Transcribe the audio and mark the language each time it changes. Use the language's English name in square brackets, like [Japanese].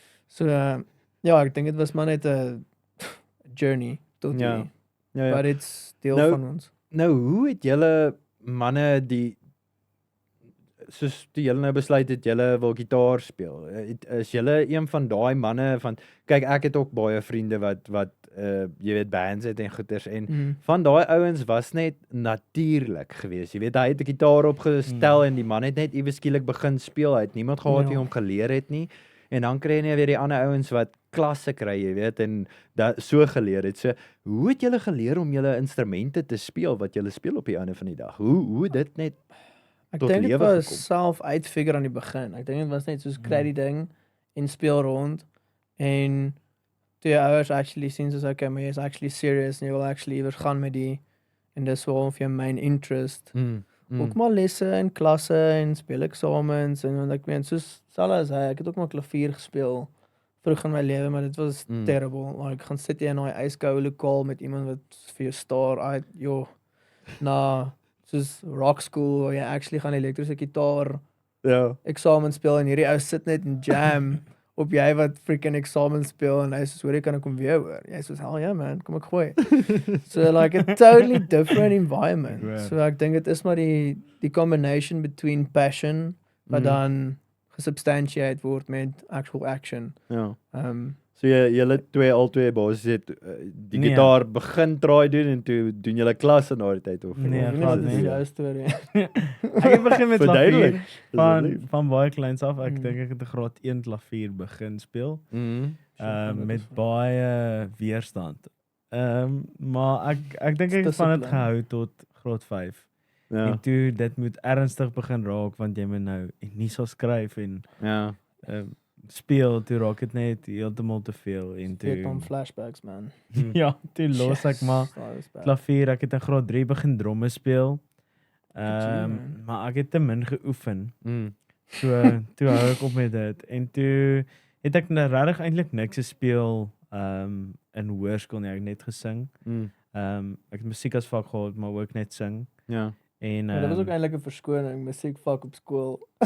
[Afrikaans] So ja, ek dink dit was maar net 'n journey tot hier. Ja. [English] But it's [Afrikaans] deel van ons. Nou, hoe het julle manne soos toe julle nou besluit het julle wil gitaar speel? Is julle een van daai manne van kyk ek het ook baie vriende wat jy weet bands het en goeters en van daai ouens was net natuurlik geweest. Jy weet hy het 'n gitaar opgestel en die man het net iewes skielik begin speel. Hy het niemand gehad wie hom geleer het nie. En dan kry jy weer die ander ouens wat klasse kry, jy weet, en dat so geleer het. So, hoe het julle geleer om julle instrumente te speel wat julle speel op die einde van die dag? Hoe dit net ek dink dit was self uitfigure aan die begin. Ek dink dit was net soos kry die ding en speel rond en toe jou ouers actually sien soos okay, maar jy is [English] actually serious [Afrikaans] en jy wil actually iewers gaan met die en dis wel of jou main interest. Ook maar lesse en klasse en speel eksamens en want ek meen soos Salas ek het ook maar klavier gespeel vroeg in my lewe, maar dit was terrible. Like gaan sit jy in daai ijskoue lokaal met iemand wat vir jou staar uit, soos rock school waar jy actually gaan elektriese gitaar eksamen speel en hierdie ou sit net in jam op jy wat freaking eksamen speel en hy sê hoor jy kan ek kom weer hoor. Jy sê [English] hell yeah man, [Afrikaans] kom ek gooi. [English] So like a totally different environment. [Afrikaans] So ek dink dit is maar die [English] combination between passion [Afrikaans] wat dan gesubstantiate word met actual action. Ja. So julle albei basies het die gitaar begin try doen en toe doen julle klas in daardie tyd of dit is jou storie. Ek het begin met klavier van baie kleins af. Ek dink ek het 'n graad 1 klavier begin speel. Met baie weerstand. Maar ek dink ek het van dit gehou tot graad 5. En toe dit moet ernstig begin raak want jy moet nou nie so skryf en speel toe raak dit net heeltemal te veel en toe het hom flashbacks man. Ja, toe los ek maar klavier. Ek het in graad 3 begin dromme speel. Maar ek het te min geoefen. So toe hou ek op met dit en toe het ek regtig eintlik niks gespeel in hoërskool nie. Ek het net gesing. Ek het musiek as vak gehad, maar ook net sing. Ja. En dit was ook eintlik 'n verskoning, musiekvak op skool.